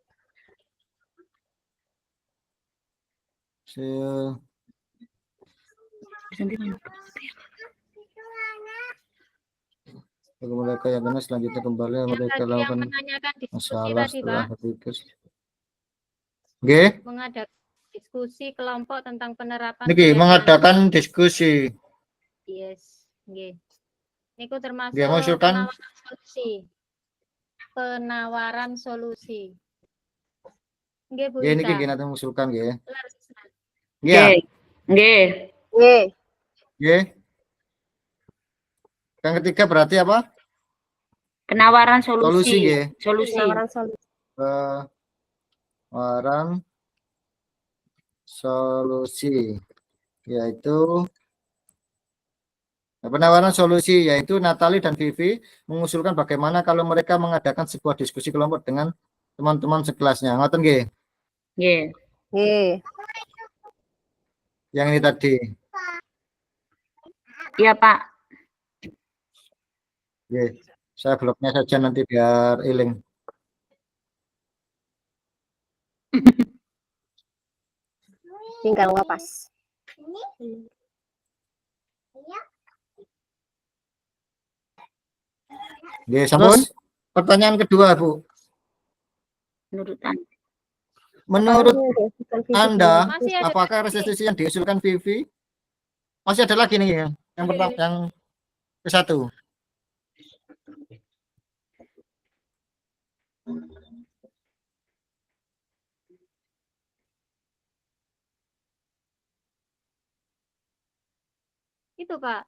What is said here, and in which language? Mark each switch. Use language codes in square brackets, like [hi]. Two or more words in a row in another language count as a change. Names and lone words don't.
[id] Mereka yang benar selanjutnya kembali Yang mereka tadi yang lakukan menanyakan diskusi masalah tadi, setelah Pak. berikut. Nggih. Mengadakan diskusi kelompok tentang penerapan Niki keyakinan. mengadakan diskusi. Yes, [jv] nggih. Niku [id] termasuk Nggih, mengusulkan penawaran solusi. Penawaran solusi. Nggih, Bu [jv] nggih niki [id] Ika. nggih nanti mengusulkan nggih. Laras. Nggih. Nggih. Nggih. Nggih. Yang ketiga berarti apa? Penawaran Solusi solusi. nggih. Solusi. Penawaran solusi. Penawaran solusi yaitu penawaran solusi yaitu Natali dan Vivi mengusulkan bagaimana kalau mereka mengadakan sebuah diskusi kelompok dengan teman-teman sekelasnya. [jv] Ngoten nggih. [id] Nggih. Nggih. Yang ini tadi. Iya, Pak. Nggih. Saya bloknya saja nanti biar iling. Tinggal wapas. [jv] Nggih, sampun. [id] Pertanyaan kedua, Bu. Menurut Anda. Menurut Anda, Masih ada apakah restitusi yang diusulkan Vivi? Masih ada lagi nih ya. Yang pertama, yang ke satu. itu, Pak.